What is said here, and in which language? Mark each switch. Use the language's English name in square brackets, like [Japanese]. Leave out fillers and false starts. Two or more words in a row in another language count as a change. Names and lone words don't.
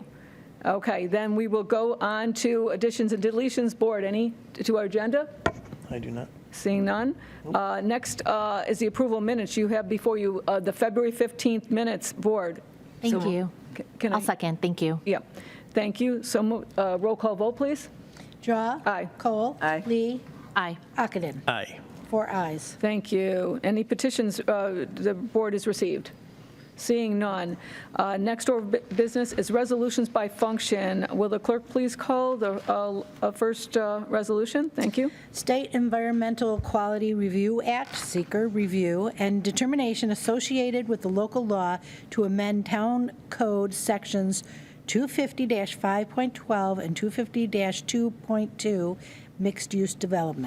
[English] Okay, then we will go on to additions and deletions board. Any to our agenda? I do not. Seeing none. Next is the approval minutes. You have before you the February 15th minutes board. Thank you. Can I? I'll second. Thank you. Yeah, thank you. So roll call vote, please. Drawe. Aye. Cole. Aye. Lee. Aye. Ockenden. Aye. 4 ayes. Thank you. Any petitions the board has received? Seeing none. Next order of business is resolutions by function. Will the clerk please call the first resolution? Thank you. State Environmental Quality Review Act, seeker review, and determination associated with the local law to amend Town Code Sections 250-5.12 and 250-2.2 mixed-use development.